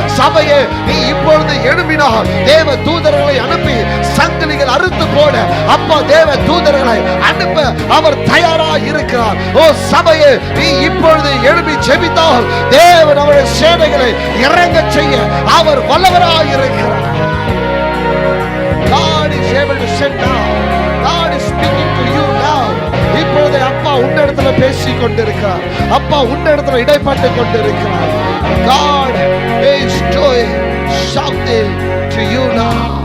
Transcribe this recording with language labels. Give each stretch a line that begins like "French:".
Tamil: சபையே, நீ இப்பொழுது எழுப்பினால் தேவ தூதர்களை அனுப்பி சங்கிலிகள் அறுத்து போட அப்பா தேவ தூதர்களை அனுப்ப அவர் தயாரா இருக்கிறார். ஓ சபையே, நீ இப்பொழுது எழுப்பி ஜெபித்தால் தேவன் அவருடைய சேனைகளை இறங்க செய்ய அவர் வல்லவராய் இருக்கிறார்.
English: God is able to send now. God is speaking to you now.
Tamil: இப்பொழுது அப்பா உன்னிடத்துல பேசிக் கொண்டிருக்கிறார். அப்பா உன்னிடத்துல இடைப்பட்டு கொண்டிருக்கிறார்.
English: God is doing something to you now.